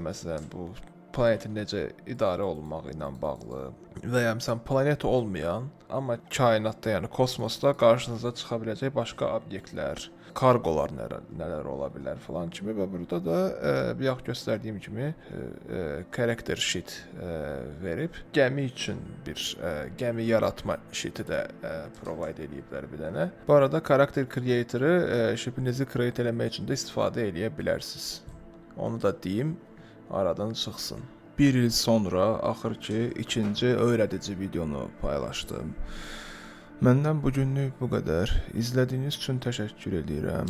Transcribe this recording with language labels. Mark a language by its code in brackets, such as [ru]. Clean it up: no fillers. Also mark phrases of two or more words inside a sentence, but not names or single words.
[az] məsələn, bu planetin necə idarə olunmağı ilə bağlı və ya məsələn planet olmayan, amma kainatda, yəni kosmosda qarşınıza çıxa biləcək başqa obyektlər, kargolar nələr ola bilər falan kimi və burada da bayaq göstərdiyim kimi [en] character sheet [az] verib gəmi üçün bir gəmi yaratma sheet'i də provide ediblər bir dənə. Bu arada [en] character creator-ı [az] ship'inizi create eləmək üçün də istifadə edə bilərsiniz. Onu da deyim, aradan çıxsın. Bir il sonra axır ki ikinci öyrədici videonu paylaşdım. Məndən bugünlük bu qədər. İzlədiyiniz üçün təşəkkür edirəm.